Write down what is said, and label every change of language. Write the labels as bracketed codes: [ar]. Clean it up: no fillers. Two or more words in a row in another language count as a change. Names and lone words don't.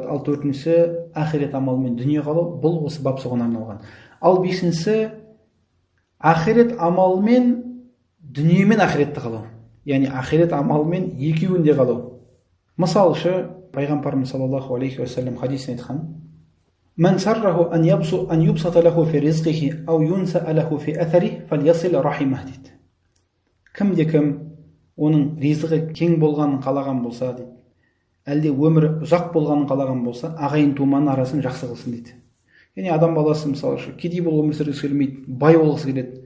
[kk] Ал төртіншісі ақирет амалымен дүние қалау, бұл осы бап соған арналған. Ал бесіншісі ақирет амалымен дүниемен ақиретті қалау, яғни ақирет амалымен екеуінде қалау. Мысалшы, пайғамбарымыз [ar] صلى الله عليه وسلم [kk] хадисін айтқан: [ar] "من سره أن يبسط له في رزقه أو ينسأ له في أثره فليصل رحمه" дейді. [kk] Кім оның ризығы кең болғанын қалаған болса дейді, әлде өмірі ұзақ болғанын қалаған болса, ағайын туғанның арасын жақсы қылсын дейді. Яғни адам баласы мысалы кедей болып өмір сүргісі келмейді, бай болғысы келеді.